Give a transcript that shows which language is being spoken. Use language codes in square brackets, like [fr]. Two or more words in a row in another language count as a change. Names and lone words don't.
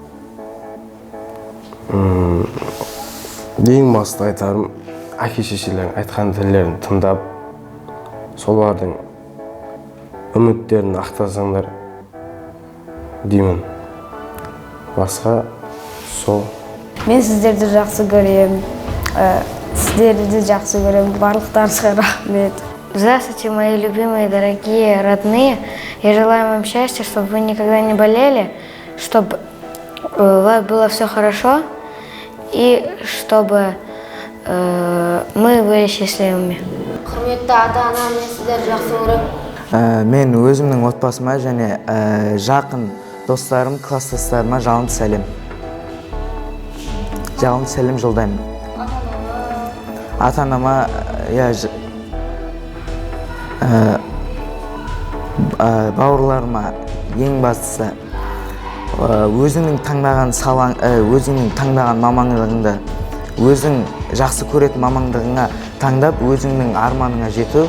[kk] Ең басты айтарым, әке-шешелердің айтқан тілерін тыңдап, солардың үміттерін ақтасаңдар деймін. Басқа сол. Мен сіздерді жақсы көрем. Сіздерді жақсы көрем. Барлықтарыңызға рахмет. [ru] Здравствуйте, мои любимые, дорогие, родные. Я желаю вам счастья, чтобы вы никогда не болели, чтобы у вас было все хорошо и чтобы мы были счастливыми. [kk] Құрметті ата-ана, мен сіздерді жақсы көрем. Мен өзімнің отбасыма және жақын достарым, класстастарыма жалынды сәлем. Жалынды сәлем жолдаймын. Ата-анама, бауырларыма ең бастысы өзіңнің таңдаған салаң, өзіңнің таңдаған мамандығыңды, өзің жақсы көретін мамандығыңа таңдап, өзіңнің арманыңа жету.